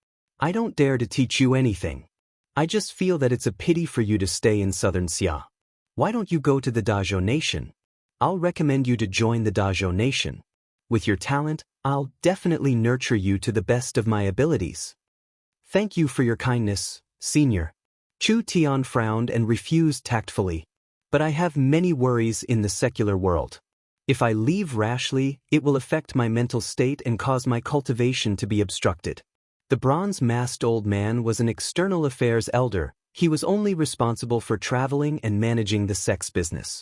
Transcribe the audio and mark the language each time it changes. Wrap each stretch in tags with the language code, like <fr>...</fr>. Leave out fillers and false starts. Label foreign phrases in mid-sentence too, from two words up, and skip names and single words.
<en>I don't dare to teach you anything. I just feel that it's a pity for you to stay in southern Xia. Why don't you go to the Dazhou Nation? I'll recommend you to join the Dazhou Nation. With your talent, I'll definitely nurture you to the best of my abilities. Thank you for your kindness, senior. Chu Tian frowned and refused tactfully. But I have many worries in the secular world. If I leave rashly, it will affect my mental state and cause my cultivation to be obstructed. The bronze-masked old man was an external affairs elder. He was only responsible for traveling and managing the sex business.</en>